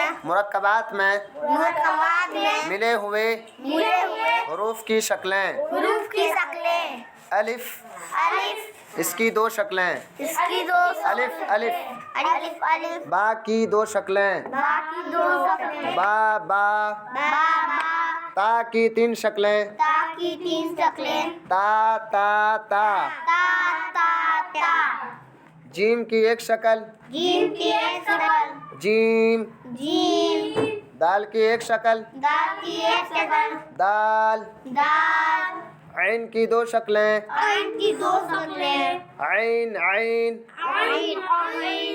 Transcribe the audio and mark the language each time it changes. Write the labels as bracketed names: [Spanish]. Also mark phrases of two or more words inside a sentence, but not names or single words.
[Urdu] مرکبات میں ملے ہوئے حروف کی شکلیں. حروف کی شکلیں. الف الف اس کی دو شکلیں. اس کی دو الف الف. الف الف. با کی دو شکلیں. با کی دو شکلیں. با با. با با. تا کی تین شکلیں. تا کی تین شکلیں. تا تا تا. تا تا تا. جیم کی ایک شکل. جیم کی ایک شکل. جیم. جیم. دال کی ایک شکل. دال کی ایک شکل. دال. دال. عین کی دو شکلیں. عین کی دو شکلیں. عین عین. عین عین.